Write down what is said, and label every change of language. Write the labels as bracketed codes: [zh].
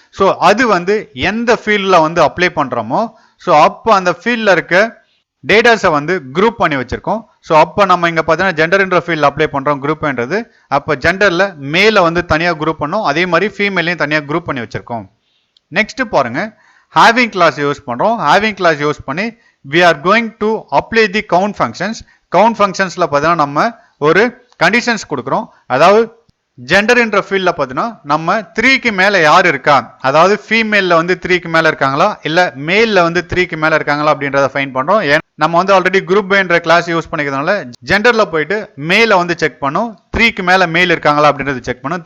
[ta] So அது வந்து எந்த ஃபீல்டில் வந்து அப்ளை பண்ணுறோமோ ஸோ அப்போ அந்த ஃபீல்டில் இருக்க டேட்டாஸை வந்து குரூப் பண்ணி வச்சிருக்கோம். ஸோ அப்போ நம்ம இங்கே பார்த்தீங்கன்னா ஜெண்டர் என்ற ஃபீல்டில் அப்ளை பண்ணுறோம் குரூப்ன்றது. அப்போ ஜெண்டரில் மேலை வந்து தனியாக குரூப் பண்ணோம், அதே மாதிரி ஃபீமேலையும் தனியாக குரூப் பண்ணி வச்சிருக்கோம். நெக்ஸ்ட் பாருங்க, ஹேவிங் கிளாஸ் யூஸ் பண்ணுறோம். ஹேவிங் கிளாஸ் யூஸ் பண்ணி [en] we are going to apply the count functions. [ta] count functionsல பார்த்தீங்கன்னா நம்ம ஒரு கண்டிஷன்ஸ் கொடுக்குறோம். அதாவது ஜெண்டர் என்ற ஃபீல்டில் பார்த்தீங்கன்னா நம்ம 3க்கு மேலே யார் இருக்கா, அதாவது ஃபீமேலில் வந்து 3க்கு மேலே இருக்காங்களா இல்லை மேலில் வந்து 3க்கு மேலே இருக்காங்களா அப்படின்றத ஃபைன் பண்ணுறோம். நம்ம வந்து ஆல்ரெடி குரூப் என்ற கிளாஸ் யூஸ் பண்ணிக்கிறதுனால ஜெண்டரில் போயிட்டு மேலே வந்து செக் பண்ணும், 3க்கு மேலே மேல் இருக்காங்களா அப்படின்றத செக் பண்ணும்.